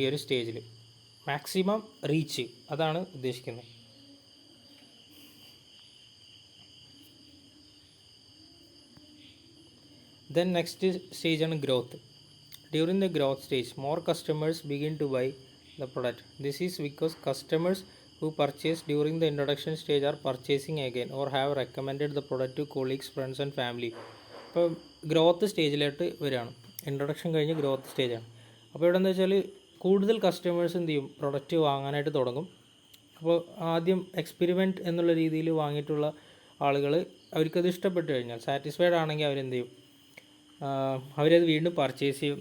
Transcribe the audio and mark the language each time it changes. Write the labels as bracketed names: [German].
[Malayalam] ഈ ഒരു സ്റ്റേജിൽ മാക്സിമം റീച്ച്, അതാണ് ഉദ്ദേശിക്കുന്നത്. [English] Then next സ്റ്റേജാണ് growth. During the growth stage more customers begin to buy the product. This is because customers who purchased during the introduction stage are purchasing again or have recommended the product to colleagues, friends and family. [Malayalam] ഇപ്പോൾ growth സ്റ്റേജിലോട്ട് വരികയാണ്. Introduction കഴിഞ്ഞ് growth സ്റ്റേജാണ്. അപ്പോൾ ഇവിടെ എന്താ വെച്ചാൽ കൂടുതൽ customers എന്ത് ചെയ്യും, പ്രൊഡക്റ്റ് വാങ്ങാനായിട്ട് തുടങ്ങും. അപ്പോൾ ആദ്യം എക്സ്പെരിമെൻറ്റ് എന്നുള്ള രീതിയിൽ വാങ്ങിയിട്ടുള്ള ആളുകൾ അവർക്കത് ഇഷ്ടപ്പെട്ട് കഴിഞ്ഞാൽ, സാറ്റിസ്ഫൈഡ് ആണെങ്കിൽ അവരെന്ത് ചെയ്യും, അവരത് വീണ്ടും പർച്ചേസ് ചെയ്യും.